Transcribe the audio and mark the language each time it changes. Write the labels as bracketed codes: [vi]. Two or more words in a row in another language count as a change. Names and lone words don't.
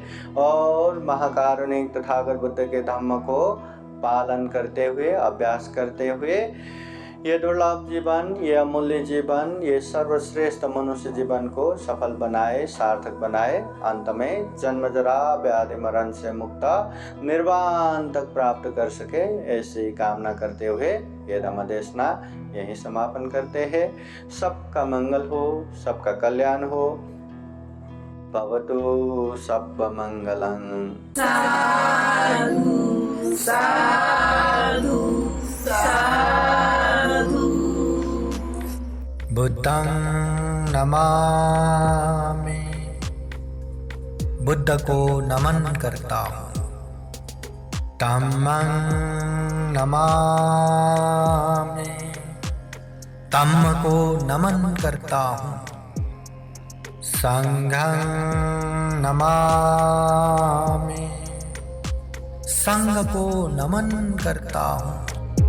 [hi] और महाकारुणिक तथागत बुद्ध के धम्म को पालन करते हुए, अभ्यास करते हुए ये दुर्लभ जीवन, ये अमूल्य जीवन, ये सर्वश्रेष्ठ मनुष्य जीवन को सफल बनाए, सार्थक बनाए, अंत में जन्म जरा व्याधि मरण से मुक्त निर्वाण तक प्राप्त कर सके, ऐसी कामना करते हुए ये धम्मदेशना यही समापन करते हैं। सबका मंगल हो, सबका कल्याण हो। [pi] भवतु सर्वमंगलं। साधु साधु साधु। बुद्धं नमामि, [hi] बुद्ध को नमन करता हूँ। [pi] धम्मं नमामि, [hi] धम्म को नमन करता हूँ। [pi] संघं नमामि, [hi] संघ को नमन करता हूँ।